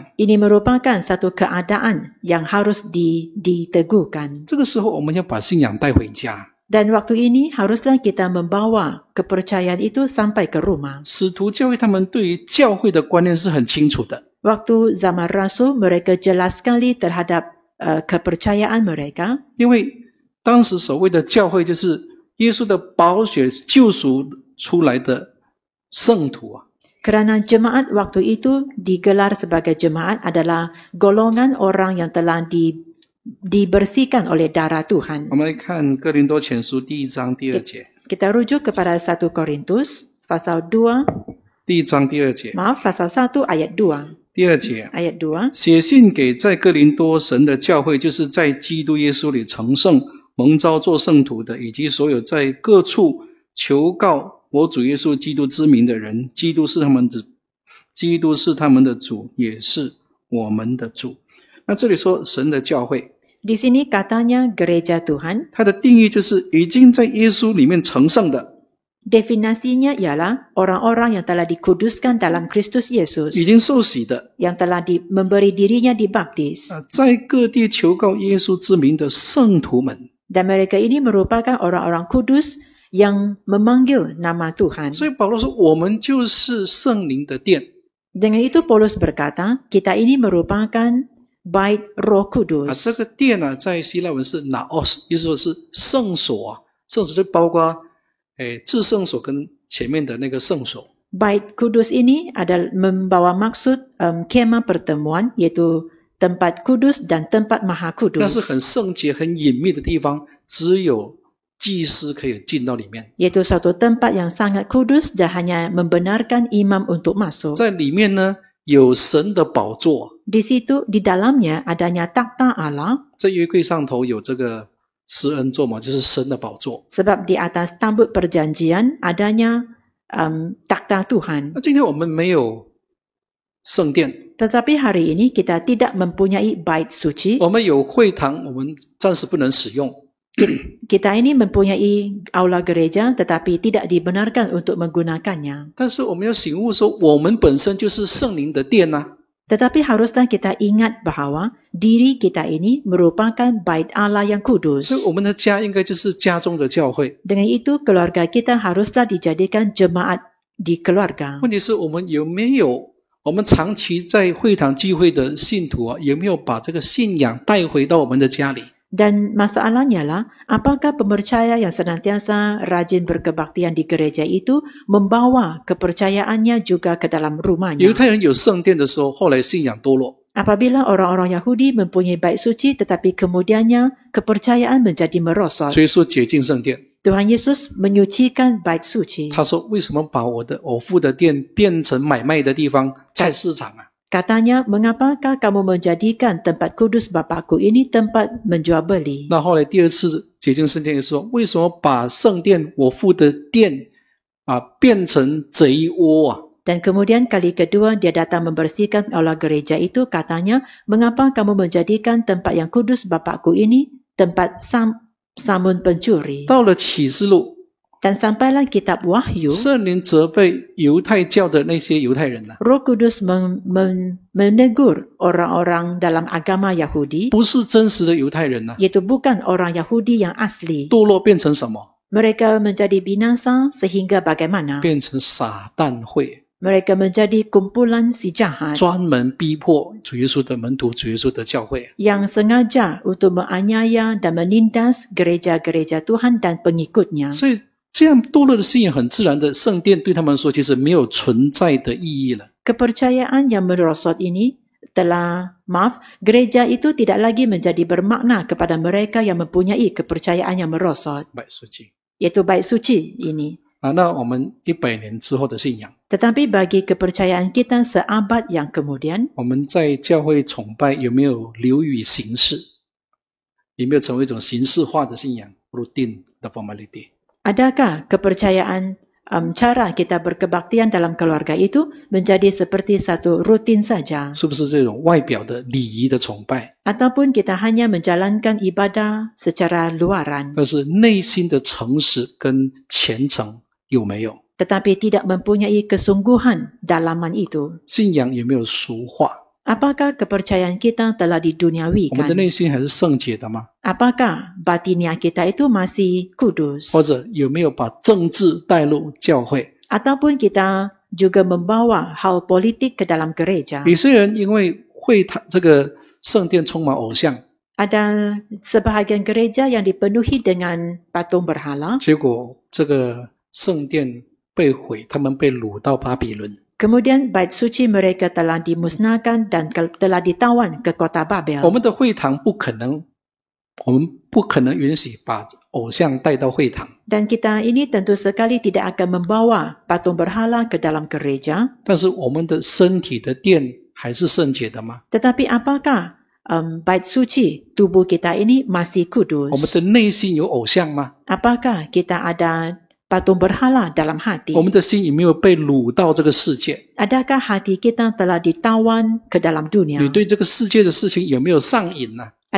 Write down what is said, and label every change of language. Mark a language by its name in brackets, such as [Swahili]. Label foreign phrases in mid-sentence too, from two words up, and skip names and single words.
[Malay] Ini merupakan satu keadaan yang harus diteguhkan. [Chinese] 这个时候我们要把信仰带回家。 [Malay] Dan waktu ini haruslah kita membawa kepercayaan itu sampai ke rumah. [Chinese] 使徒教会他们对于教会的观念是很清楚的， [Malay] Waktu zaman Rasul, mereka jelas sekali terhadap kepercayaan mereka. [Chinese] 因为当时所谓的教会就是耶稣的宝血救赎出来的圣徒。 [Malay] Kerana jemaat waktu itu digelar sebagai jemaat adalah golongan orang yang telah dibersihkan oleh darah Tuhan. [Chinese] 我们来看哥林多前书第1章第2节， [Malay] Kita rujuk kepada 1 Korintus pasal 2, [Chinese] 第1章第2节， [Malay] pasal 1 ayat 2. [Chinese] 第2节， [Malay] Ayat 2. [Chinese] 写信给在哥林多神的教会，就是在基督耶稣里成圣、蒙召做圣徒的，以及所有在各处求告我主耶稣基督之名的人，基督是他们的主，也是我们的主。那这里说神的教会， [Malay] Di sini katanya gereja Tuhan. [Chinese] 它的定义就是已经在耶稣里面成圣的， [Malay] Definisinya ialah orang-orang yang telah dikuduskan dalam Kristus [Chinese] 已 [Malay] Yesus, [Chinese] 经受洗的， [Malay] yang telah memberi dirinya dibaptis. [Chinese] 在各地求告耶稣之名的圣徒们。 [Malay] Dan mereka ini merupakan orang-orang kudus yang memanggil nama Tuhan. [Chinese] 所以保罗说，我们就是圣灵的殿。 [Malay] Dengan itu Paulus berkata, kita ini merupakan bait Roh [Chinese] 这 [Malay] Kudus. [Chinese] 个殿在希腊文是 naos， 意思说是圣所圣所就包括至圣所跟前面的那个圣所。 [Malay] Bait Kudus ini adalah membawa maksud kemah pertemuan, yaitu tempat kudus dan tempat maha [Chinese] 那是 [Malay] kudus, [Chinese] 很圣洁、很隐秘的地方，只有祭司可以进到里面。 [Malay] yaitu suatu tempat yang sangat kudus dan hanya membenarkan imam untuk masuk. [Chinese] 在里面呢，有神的宝座， [Malay] Di situ, di dalamnya adanya takhta Allah, [Chinese] 在约柜上头有这个施恩座嘛，就是神的宝座。 [Malay] sebab di atas tabut perjanjian adanya takhta Tuhan. [Chinese] 那今天我们没有圣殿， [Malay] Tetapi hari ini kita tidak mempunyai bait suci. [Chinese] 我们有会堂，我们暂时不能使用。 [Malay] Kita ini mempunyai aula gereja tetapi tidak dibenarkan untuk menggunakannya. [Chinese] 但是我们要醒悟说，我们本身就是圣灵的殿啊。 [Malay] Tetapi haruslah kita ingat bahawa diri kita ini merupakan bait Allah yang [Chinese] 所 [Malay] kudus. [Chinese] 以我们的家应该就是家中的教会。 [Malay] Dengan itu keluarga kita haruslah dijadikan jemaat di keluarga. [Chinese] 问题是我们有没有，我们长期在会堂聚会的信徒啊，有没有把这个信仰带回到我们的家里？ [Malay] Dan masalahnya lah, apakah pemercaya yang senantiasa rajin berkebaktian di gereja itu membawa kepercayaannya juga ke dalam [Chinese] 犹 [Malay] rumahnya? [Chinese] 太人有圣殿的时候，后来信仰堕落。 [Malay] Apabila orang-orang Yahudi mempunyai bait suci tetapi kemudiannya kepercayaan menjadi merosot. [Chinese] 所以说洁净圣殿， [Malay] Tuhan Yesus menyucikan bait suci. [Chinese] 他说为什么把我父的殿变成买卖的地方，菜市场啊？ [Malay] Katanya, mengapakah kamu menjadikan tempat kudus Bapakku ini tempat menjual beli? [Chinese] 那后来第二次洁净圣殿也说，为什么把圣殿我父的殿啊变成贼窝啊？ [Malay] Dan kemudian kali kedua dia datang membersihkan aula gereja itu, katanya, mengapa kamu menjadikan tempat yang kudus Bapakku ini tempat samun pencuri? [Chinese] 到了启示录， [Malay] Dan sampailah kitab Wahyu, [Chinese] 圣灵责备犹太教的那些犹太人啊， [Malay] Roh Kudus menegur orang-orang dalam agama Yahudi, [Chinese] 不是真实的犹太人啊， [Malay] iaitu bukan orang Yahudi yang asli. [Chinese] 堕落变成什么？ [Malay] Mereka menjadi binasa sehingga bagaimana? [Chinese] 变成撒旦会， [Malay] Mereka menjadi kumpulan si jahat [Chinese] 专门逼迫主耶稣的门徒、主耶稣的教会。 [Malay] yang sengaja untuk menganiaya dan menindas gereja-gereja Tuhan dan pengikutnya. [Chinese] 所以这样堕落的信仰很自然的，圣殿对他们说其实没有存在的意义了。 [Malay] Kepercayaan yang merosot ini gereja itu tidak lagi menjadi bermakna kepada mereka yang mempunyai kepercayaan yang merosot, 买书记 iaitu bait suci ini. [Chinese] 啊，那我们100年之后的信仰， Tetapi bagi kepercayaan kita seabad yang kemudian, 我们在教会崇拜有没有流于形式？有没有成为一种形式化的信仰 ？ [English] routine the formality。 [Malay] adakah kepercayaan cara kita berkebaktian dalam keluarga itu menjadi seperti satu rutin saja? [Chinese] 是不是这种外表的礼仪的崇拜？ [Malay] Ataupun kita hanya menjalankan ibadah secara luaran, [Chinese] 但是内心的诚实跟虔诚有没有？ [Malay] tetapi tidak mempunyai kesungguhan dalaman itu. [Chinese] 信仰有没有俗化？ [Malay] Apakah kepercayaan kita telah [Chinese] 我们的 [Malay] diduniawikan? [Chinese] 内心还是圣洁的吗？ [Malay] Apakah batinia kita itu masih kudus? [Chinese] 或者有没有把政治带入教会？ [Malay] Ataupun kita juga membawa hal politik ke dalam gereja? [Chinese] 有些人因为会堂这个圣殿充满偶像， [Malay] Ada sebahagian gereja yang dipenuhi dengan patung berhala, [Chinese] 结果这个圣殿被毁，他们被掳到巴比伦。 [Malay] kemudian bait suci mereka telah dimusnahkan dan telah ditawan ke kota [Chinese] 我 [Malay] Babel. [Chinese] 们的会堂不可能，我们不可能允许把偶像带到会堂。 [Malay] Dan kita ini tentu sekali tidak akan membawa patung berhala ke dalam gereja. [Chinese] 但是我们的身体的殿还是圣洁的吗？ [Malay] Tetapi apakah bait suci tubuh kita ini masih [Chinese] 我们 [Malay] kudus? [Chinese] 的内心有偶像吗？ [Malay] Apakah kita ada patung berhala dalam hati? [Chinese] 我们的心有没有被掳到这个世界？ [Malay] Adakah hati kita telah ditawan ke dalam [Chinese] 你 [Malay] dunia? [Chinese] 对这个世界的事情有没有上瘾呢、啊？